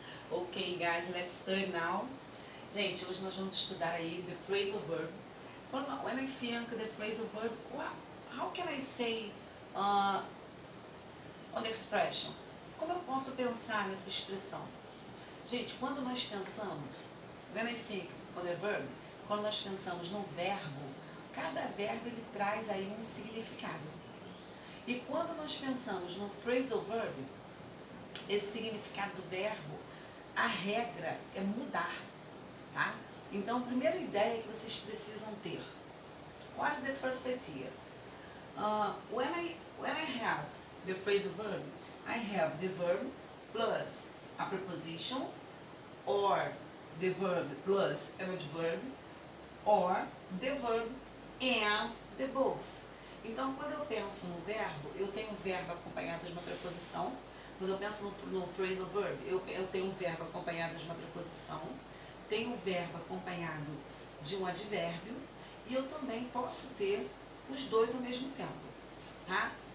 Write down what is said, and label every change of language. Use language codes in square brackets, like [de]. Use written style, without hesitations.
[en] Okay guys, let's start now. [pt] Gente, hoje nós vamos estudar aí the phrasal verb. [en] When I think the phrasal verb, how can I say on the expression? [pt] Como eu posso pensar nessa expressão? Gente, quando nós pensamos, [en] when I think on the verb, [pt] quando nós pensamos no verbo, cada verbo ele traz aí um significado. E quando nós pensamos no phrasal verb, esse significado do verbo, a regra é mudar, tá? Então, a primeira ideia que vocês precisam ter. [en] What is the first idea? When I have the phrasal verb, I have the verb plus a preposition, or the verb plus an adverb, or the verb and the both. [pt] Então, quando eu penso no verbo, eu tenho o verbo acompanhado de uma preposição. Quando eu penso no phrasal verb, eu tenho o verbo acompanhado de uma preposição, tenho o verbo acompanhado de um advérbio, e eu também posso ter os dois ao mesmo tempo, tá?